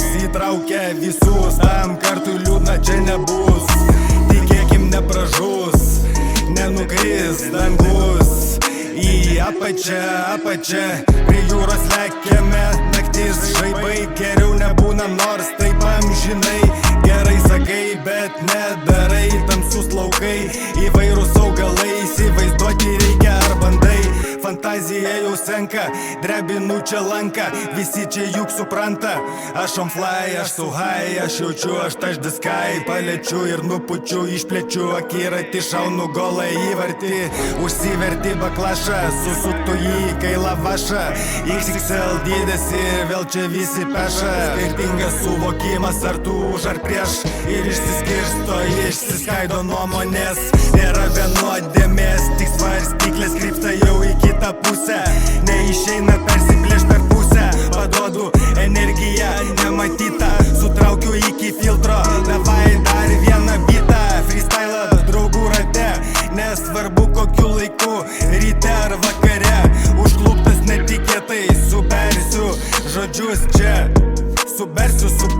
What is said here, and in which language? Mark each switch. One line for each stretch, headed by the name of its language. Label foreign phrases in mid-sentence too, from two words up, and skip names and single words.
Lithuanian: įtraukia visus, tam kartui liūdna čia nebus, tikėkim nepražus, nenukris dangus, į apačią, prie jūros lekiame, naktis žaibai, geriau nebūna nors taip amžinai, gerai sakai, bet nedarai, tamsus laukai, įvairūs augalai, įsivaizduoti reikia ar bandai, fantazija jau senka, drebinu čia lanką, visi čia juk supranta, aš
English: on fly,
Lithuanian: aš
English: so high,
Lithuanian: aš jaučiu, aš touch
English: the sky,
Lithuanian: paliečiu ir nupučiu, išplečiu akiratį, šaunu golą į vartį, užsiverti baklašą, susuktų jį kai lavašą, XXL dydis ir vėl čia visi peša, skirtingas suvokimas ar tu už ar prieš, ir išsiskaido nuomonės, nėra vienodėmės, tik svarstyklės krypsta jau į kitą pusę, neišeina persiplėš per pusę, paduodu energiją nematytą, sutraukiu iki filtro, davai dar vieną bitą, freestyle draugų rate, nesvarbu kokiu laiku, ryte ar vakare, užkluptas netikėtai, subersiu žodžius čia, subersiu,